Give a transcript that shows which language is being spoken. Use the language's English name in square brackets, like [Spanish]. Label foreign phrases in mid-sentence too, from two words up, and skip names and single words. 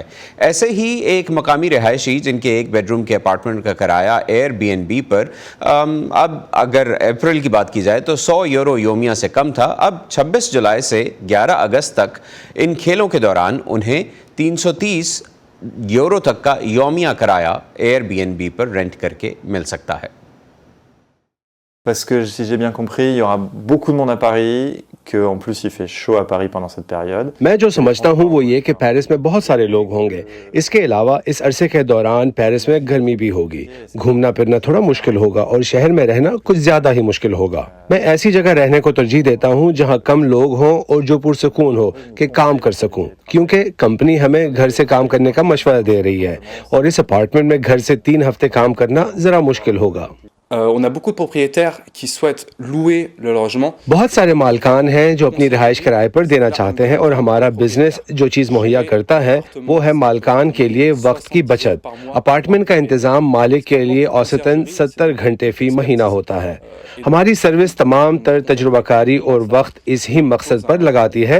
[Urdu] ایسے ہی ایک مقامی رہائشی جن کے ایک بیڈ روم کے اپارٹمنٹ کا کرایہ ایئر بی این بی پر اب اگر اپریل کی بات کی جائے تو 100 یورو یومیہ سے کم تھا، اب 26 جولائی سے 11 اگست تک ان کھیلوں کے دوران انہیں 330 یورو تک کا یومیہ کرایہ ایئر بی این بی پر رینٹ کر کے مل سکتا ہے۔ [French] Parce que si j'ai bien compris, il y aura beaucoup de monde à Paris, qu'en plus il fait chaud à Paris pendant cette période. [Urdu] میں جو سمجھتا ہوں وہ یہ کہ پیرس میں بہت سارے لوگ ہوں گے۔ اس کے علاوہ اس عرصے کے دوران پیرس میں گرمی بھی ہوگی، گھومنا پھرنا تھوڑا مشکل ہوگا اور شہر میں رہنا کچھ زیادہ ہی مشکل ہوگا۔ میں ایسی جگہ رہنے کو ترجیح دیتا ہوں جہاں کم لوگ ہوں اور جو پرسکون ہو کہ کام کر سکوں، کیونکہ کمپنی ہمیں گھر سے کام کرنے کا مشورہ دے رہی ہے اور اس اپارٹمنٹ میں گھر سے 3 ہفتے کام کرنا ذرا مشکل ہوگا۔ [French] On a beaucoup de propriétaires qui souhaitent louer le logement. [Urdu] بہت سارے مالکان ہیں جو اپنی رہائش کرائے پر دینا چاہتے ہیں، اور ہمارا بزنس جو چیز مہیا کرتا ہے وہ ہے مالکان کے لیے وقت کی بچت۔ اپارٹمنٹ کا انتظام مالک کے لیے اوسطاً 70 گھنٹے فی مہینہ ہوتا ہے۔ ہماری سروس تمام تر تجربہ کاری اور وقت اس ہی مقصد پر لگاتی ہے۔